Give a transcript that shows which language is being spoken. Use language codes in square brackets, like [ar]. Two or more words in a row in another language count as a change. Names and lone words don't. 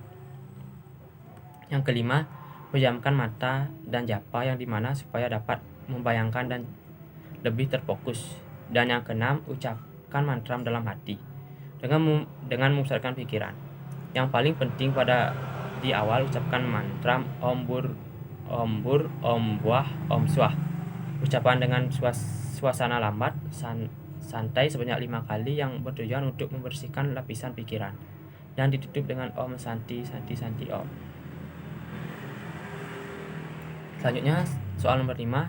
[id] Yang kelima, pejamkan mata dan japa, yang dimana supaya dapat membayangkan dan lebih terfokus. Dan yang keenam, ucapkan mantra dalam hati dengan memusatkan pikiran. Yang paling penting pada di awal, ucapkan mantra [sa] Om Bur, Om Bur, Om Buah, Om Swah. [id] Ucapan dengan suasana lambat, santai sebanyak 5 kali yang bertujuan untuk membersihkan lapisan pikiran. Dan ditutup dengan [sa] Om Santi Santi Santi Om. [id] Selanjutnya soal nomor 5.